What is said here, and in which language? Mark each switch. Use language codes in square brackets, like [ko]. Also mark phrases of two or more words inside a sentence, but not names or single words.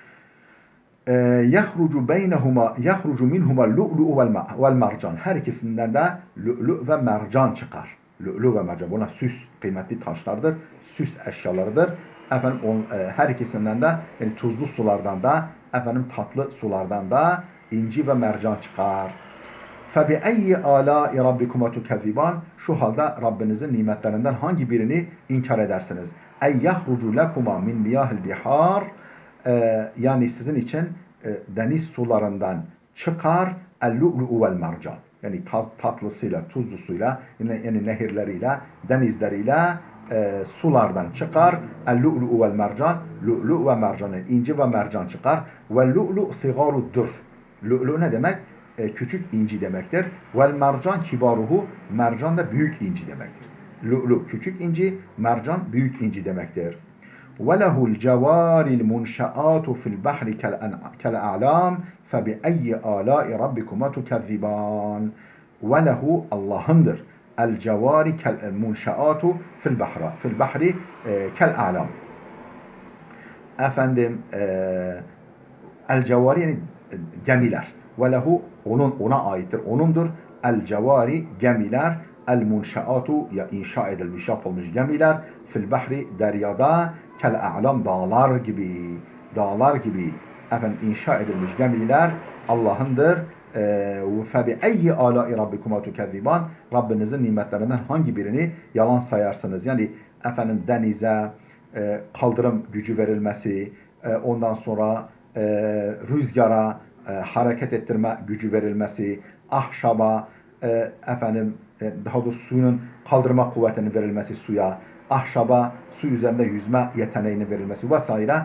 [ar] يخرج منهما اللؤلؤ والمرجان. [tr] Her ikisinden de lu'lu ve mercan çıkar. Lu'lu ve mercan. Buna süs kıymetli taşlardır. Süs eşyalarıdır. Efendim her ikisinden de yani tuzlu sulardan da efendim tatlı sulardan da inci ve mercan çıkar. [ar] فَبِأَيِّ آلَاءِ رَبِّكُمَا تُكَذِّبَانِ [tr] Şu halde Rabbinizin nimetlerinden hangi birini inkar edersiniz? [ar] اَيْ يَخْرُجُ لَكُمَا مِنْ مِيَاهِ الْبِحَارِ [tr] Yani sizin için deniz sularından çıkar [ar] اللؤلؤ والمرجان. [tr] Yani tatlısıyla, tuzlusuyla, yani nehirleriyle, denizleriyle sulardan çıkar. [ar] اللؤلؤ والمرجان, [tr] lu'lu ve mercan, inci ve mercan çıkar. [ar] واللؤلؤ صغاره. [tr] Lu'lu ne demek? Küçük inci demektir. [ar] والمرجان كباره, [tr] mercan da büyük inci demektir. Lu'lu küçük inci, mercan büyük inci demektir. [ar] وَلَهُ الْجَوَارِ الْمُنْشَآتُ فِي الْبَحْرِ كَالْأَعْلَامِ فَبِأَيِّ آلَاءِ رَبِّكُمَا تُكَذِّبَانِ وَلَهُ Allah'ındır. الْجَوَارِ كَالْمُنْشَآتُ فِي الْبَحْرِ كَالْأَعْلَامِ [tr] Efendim el-cevari yani gemiler. [ar] وله [tr] ona aittir. Onundur. El-cevari gemiler. El-munşaatu ya inşa edilmiş yapılmış gemiler. [ar] في البحر [tr] deryada kel-a'lam dağlar gibi. Dağlar gibi efendim inşa edilmiş gemiler Allah'ındır. [ar] فَبِأَيِّ آلَاءِ رَبِّكُمَا تُكَذِّبَانِ [tr] Rabbinizin nimetlerinden hangi birini yalan sayarsınız? Yani efendim denize kaldırım gücü verilmesi, ondan sonra rüzgara hareket ettirme gücü verilmesi, ahşaba efendim daha doğrusu suyun kaldırma kuvvetinin verilmesi suya, ahşaba su üzerinde yüzme yeteneğinin verilmesi vesaire.